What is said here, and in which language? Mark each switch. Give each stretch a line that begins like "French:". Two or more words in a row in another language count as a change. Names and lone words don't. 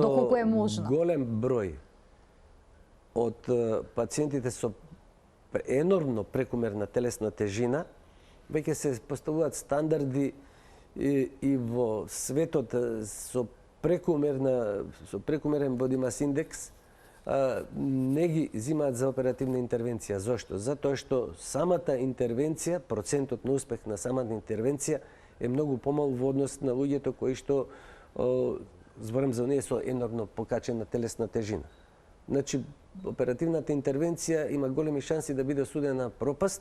Macedonian: доколку е можно голем број од пациентите со енормно прекумерна телесна тежина веќе се поставуваат стандарди и во светот со прекумерен
English: body mass index
Macedonian: не ги зимаат за оперативна интервенција. Зошто? Затоа што самата интервенција, процентот на успех на самата интервенција е многу помал во однос на луѓето кои што зборам за оние со енормно покачена телесна тежина. Значи, оперативната интервенција има големи шанси да биде осудена на пропаст.